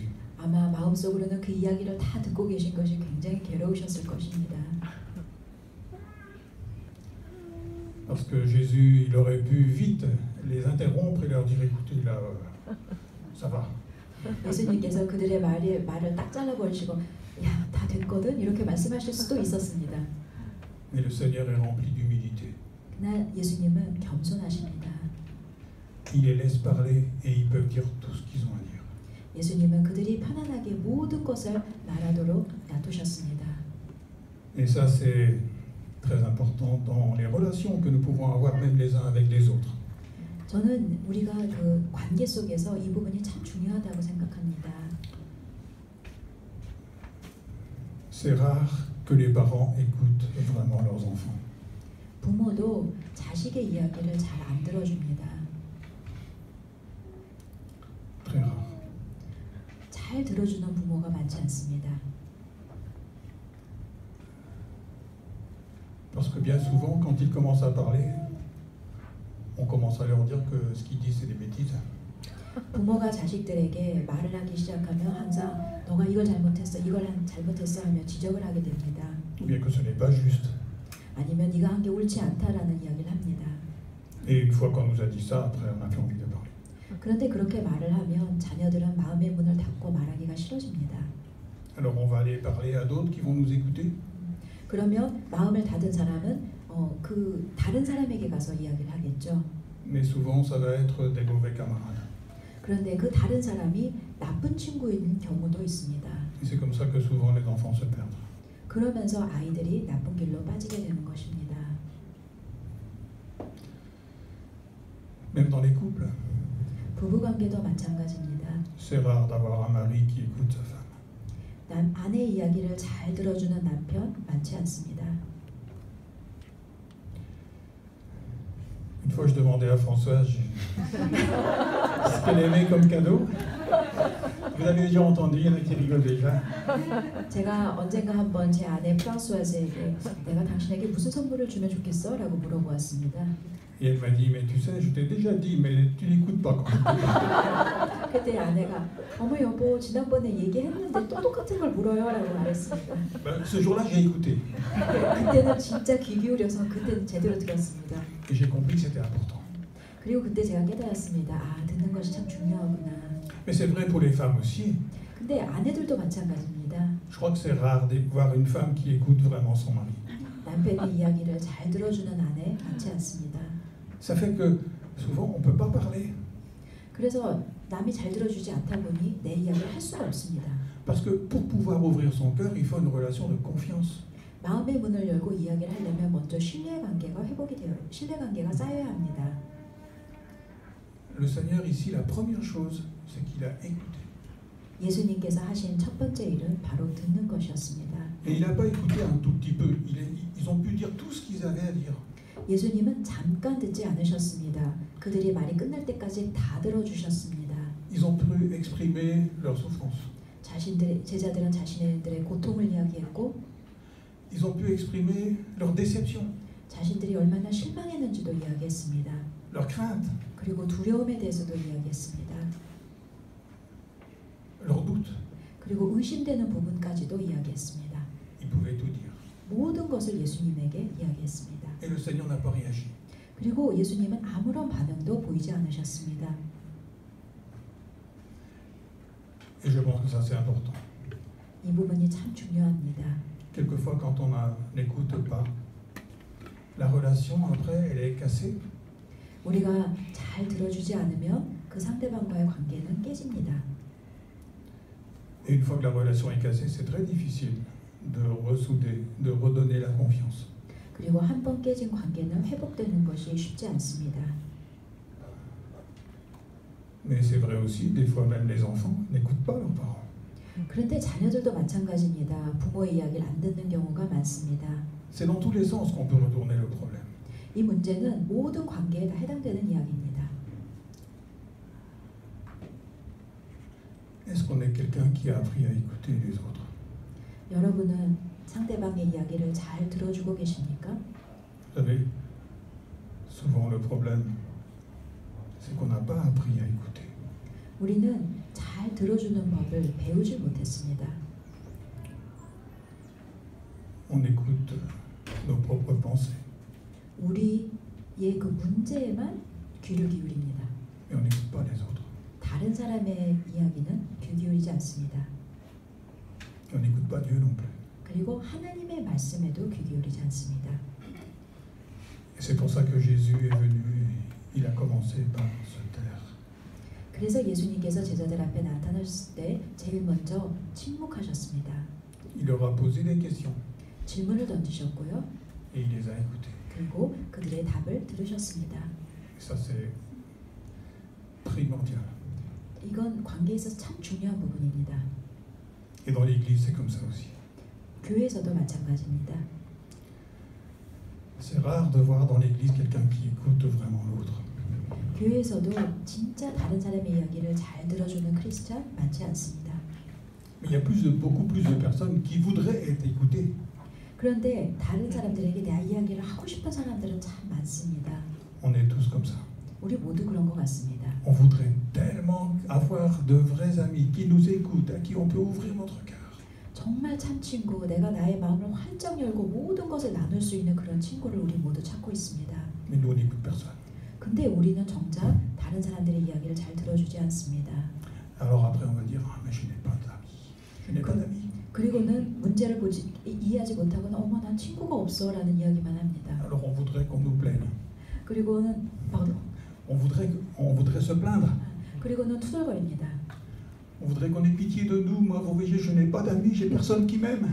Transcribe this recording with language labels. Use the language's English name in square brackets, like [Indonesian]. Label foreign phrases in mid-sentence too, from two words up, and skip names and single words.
[Korean] 아마 마음속으로는 그 이야기를 다 듣고 계신 것이 굉장히 괴로우셨을 것입니다. [French] Parce que Jésus, il aurait pu vite les interrompre et leur dire, écoutez, là, ça va. [Korean] 예수님께서 그들의 말을 딱 잘라버리시고 야, 다 됐거든? 이렇게 말씀하실 수도 있었습니다. [French] Mais le Seigneur est rempli d'humilité. [Korean] 그러나 예수님은 겸손하십니다. [French] Il les laisse parler et ils peuvent dire tout ce qu'ils ont à dire. [Korean] 예수님은 그들이 편안하게 모든 것을 말하도록 놔두셨습니다. [French] Et ça, c'est très important dans les relations que nous pouvons avoir même les uns avec les autres. [Korean] 저는 우리가 그 관계 속에서 이 부분이 참 중요하다고 생각합니다. [French] C'est rare que les parents écoutent vraiment leurs enfants. [Korean] 부모도 자식의 이야기를 잘 안 들어줍니다. [French] Très rare. [Korean] 잘 들어주는 부모가 많지 않습니다. [French] Parce que bien souvent, quand ils commencent à parler, on commence à leur dire que ce qu'ils disent, c'est des bêtises. [Korean] 부모가 자식들에게 말을 하기 시작하면 항상 너가 이걸 잘못했어, 이걸 잘못했어 하며 지적을 하게 됩니다. [French] Ou bien que ce n'est pas juste. [Korean] 아니면 네가 한 게 옳지 않다라는 이야기를 합니다. [French] Et une fois qu'on nous a dit ça, après, on n'a plus envie de parler. [Korean] 그런데 그렇게 말을 하면 자녀들은 마음의 문을 닫고 말하기가 싫어집니다. [French] Alors on va aller parler à d'autres qui vont nous écouter. [Korean] 그러면 마음을 닫은 사람은 그 다른 사람에게 가서 이야기를 하겠죠. [French] Mais souvent, ça va être des mauvais camarades. [Korean] 그런데 그 다른 사람이 나쁜 친구인 경우도 있습니다. [French] Et c'est comme ça que souvent les enfants se perdent. [Korean] 그러면서 아이들이 나쁜 길로 빠지게 되는 것입니다. [French] Même dans les couples, [Korean] 부부관계도 마찬가지입니다. [French] c'est rare d'avoir un mari qui écoute sa femme. [Korean] 아내의 이야기를 잘 들어주는 남편 많지 않습니다. [French] Une fois, je demandais à Françoise ce qu'elle aimait comme cadeau. Vous avez déjà entendu, il y en a qui rigolent déjà. [Korean] 제가 언젠가 한번 제 아내 프랑스와즈에게 내가 당신에게 무슨 선물을 주면 좋겠어? 라고 물어보았습니다. [French] Et elle m'a dit, mais tu sais, je t'ai déjà dit, mais tu n'écoutes pas. [Korean] 그때 아내가 어머 여보 지난번에 얘기했는데 또 똑같은 걸 물어요? 라고 말했습니다. [French] Ben, ce jour-là, j'ai écouté. [Korean] 그때는 진짜 귀 기울여서 그때는 제대로 들었습니다. [French] Et j'ai compris que c'était important. [Korean] 그리고 그때 제가 깨달았습니다. 아 듣는 것이 참 중요하구나. [French] Mais c'est vrai pour les femmes aussi. [Korean] 근데 아내들도 마찬가지입니다. [French] Je crois que c'est rare de voir une femme qui écoute vraiment son mari. [Korean] 남편의 이야기를 잘 들어주는 아내 많지 않습니다. [French] Ça fait que souvent, on ne peut pas parler. [Korean] 그래서 남이 잘 들어주지 않다 보니 내 이야기를 할 수가 없습니다. [French] Parce que pour pouvoir ouvrir son cœur, il faut une relation de confiance. [Korean] 마음의 문을 열고 이야기를 하려면 먼저 신뢰관계가 신뢰관계가 쌓여야 합니다. [French] Le Seigneur ici, la première chose, c'est qu'il a écouté. [Korean] 예수님께서 하신 첫 번째 일은 바로 듣는 것이었습니다. [French] Et il n'a pas écouté un tout petit peu. Ils ont pu dire tout ce qu'ils avaient à dire. [Korean] 예수님은 잠깐 듣지 않으셨습니다. 그들이 말이 끝날 때까지 다 들어주셨습니다. [French] Ils ont pu exprimer leur souffrance. [Korean] 제자들은 자신들의 고통을 이야기했고, [French] Ils ont pu exprimer leur déception, [Korean] 자신들이 얼마나 실망했는지도 이야기했습니다. [French] leur crainte, [Korean] 그리고 두려움에 대해서도 이야기했습니다. [French] leur doute. [Korean] 그리고 의심되는 부분까지도 이야기했습니다. [French] Ils pouvaient tout dire. [Korean] 모든 것을 예수님에게 이야기했습니다. [French] Et le Seigneur n'a pas réagi. [Korean] 그리고 예수님은 아무런 반응도 보이지 않으셨습니다. [French] Et je pense que ça c'est important. [Korean] 이 부분이 참 중요합니다. [French] Quelquefois quand on n'écoute pas, la relation après elle est cassée. [Korean] 우리가 잘 들어주지 않으면 그 상대방과의 관계는 깨집니다. [French] Et une fois que la relation est cassée, c'est très difficile de ressouder, de redonner la confiance. [Korean] 그리고 한 번 깨진 관계는 회복되는 것이 쉽지 않습니다. [French] Mais c'est vrai aussi, des fois même les enfants n'écoutent pas leurs parents. [Korean] 그런데 자녀들도 마찬가지입니다. 부모의 이야기를 안 듣는 경우가 많습니다. [French] C'est dans tous les sens qu'on peut retourner le problème. [Korean] 이 문제는 모든 관계에 다 해당되는 이야기입니다. [French] Est-ce qu'on est quelqu'un qui a appris à écouter les autres? [Korean] 여러분은 상대방의 이야기를 잘 들어주고 계십니까? [French] Vous savez, souvent le problème, c'est qu'on n'a pas appris à écouter. [Korean] 우리는 잘 들어주는 법을 배우지 못했습니다. [French] On écoute nos propres pensées, [Korean] 우리의 그 문제에만 귀를 기울입니다. [French] mais on n'écoute pas les autres. [Korean] 다른 사람의 이야기는 귀 기울이지 않습니다. [French] Et on n'écoute pas Dieu non plus. [Korean] 그리고 하나님의 말씀에도 귀 기울이지 않습니다. [French] Et c'est pour ça que Jésus est venu, il a commencé par se taire. [Korean] 그래서 예수님께서 제자들 앞에 나타나셨을 때 제일 먼저 침묵하셨습니다. [French] Il leur a posé des questions [Korean] 질문을 던지셨고요. [French] et il les a écoutées. [Korean] 그리고 그들의 답을 들으셨습니다. [French] Et ça c'est primordial. [Korean] 이건 관계에서 참 중요한 부분입니다. [French] Et dans l'église c'est comme ça aussi. [Korean] 교회에서도 마찬가지입니다. [French] C'est rare de voir dans l'église quelqu'un qui écoute vraiment l'autre. [Korean] 교회에서도 진짜 다른 사람의 이야기를 잘 들어주는 크리스찬 많지 않습니다. [French] Mais il y a beaucoup plus de personnes qui voudraient être écoutées. [Korean] 그런데 다른 사람들에게 내 이야기를 하고 싶은 사람들은 참 많습니다. [French] On est tous comme ça. [Korean] 우리 모두 그런 것 같습니다. [French] On voudrait tellement avoir de vrais amis qui nous écoutent, à qui on peut ouvrir notre cœur. [Korean] 정말 참 친구, 내가 나의 마음을 활짝 열고 모든 것을 나눌 수 있는 그런 친구를 우리 모두 찾고 있습니다. [French] Mais nous on n'écoute personne. [Korean] 근데 우리는 정작 다른 사람들의 이야기를 잘 들어주지 않습니다. [French] Alors après on va dire ah mais je n'ai pas d'amis. Je n'ai pas d'amis. [Korean] 그리고는 문제를 이해하지 못하고는 어머 난 친구가 없어 라는 이야기만 합니다. [French] Alors on voudrait qu'on nous plaigne. [Korean] 그리고는 [French] On voudrait se plaindre. [Korean] 그리고는 투덜거립니다. [French] On voudrait qu'on ait pitié de nous. Moi, vous voyez, je n'ai pas d'amis, j'ai personne qui m'aime.